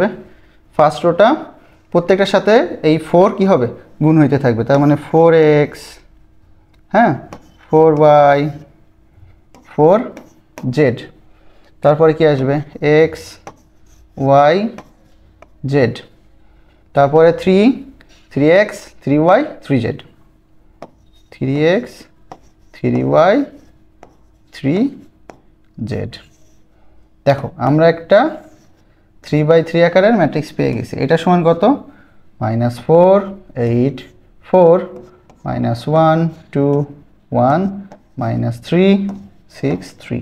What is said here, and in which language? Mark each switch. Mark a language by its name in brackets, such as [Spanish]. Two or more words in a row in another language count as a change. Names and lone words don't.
[Bangla] ফার্স্ট রোটা প্রত্যেকটার সাথে এই 4 কি হবে? গুণ হইতে থাকবে। তার মানে 4x, হ্যাঁ, 4y, 4z, তারপরে কি আসবে? x, y, z, তারপরে 3x, 3y, 3z, 3x, 3y, 3z। দেখো আমরা একটা 3/3 আকারের ম্যাট্রিক্স পেয়ে গেছি। এটা সমান কত? -4, 8, 4, -1, 2, 1, -3, 6, 3।